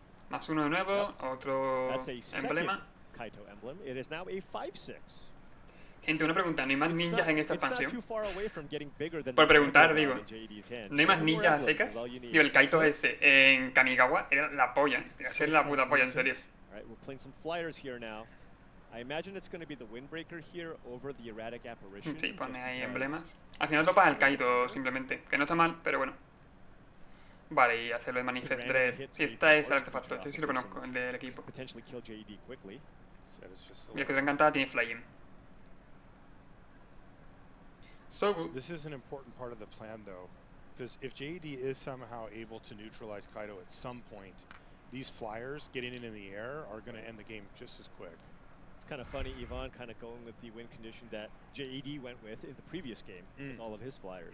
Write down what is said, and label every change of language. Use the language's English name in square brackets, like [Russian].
[Spanish] Más uno de nuevo, otro emblema. [English] Kaito emblem. It is now a 5/6. [Spanish] Gente, una pregunta, ¿no hay más ninjas en esta expansión? Por preguntar, digo, ¿no hay más ninjas a secas? Digo, el Kaito ese en Kamigawa era la polla, debe ser la puta polla, en serio. [English] Alright, we're playing some flyers here now. I imagine it's going to be the Windbreaker here over the Erratic Apparition. [Spanish] Sí, pone ahí emblemas. Al final topa el Kaito simplemente, que no está mal, pero bueno. Vale, y hacerlo de Manifest Dread. Sí, esta es el artefacto, este sí lo conozco, el del equipo. Y el que te encantada tiene Flying. [English] So good. This is an important part of the plan, though, because if JED is somehow able to neutralize Kaito at some point, these flyers getting in the air are going to end the game just as quick. It's kind of funny, Yvonne kind of going with the win condition that JED went with in the previous game with all of his flyers.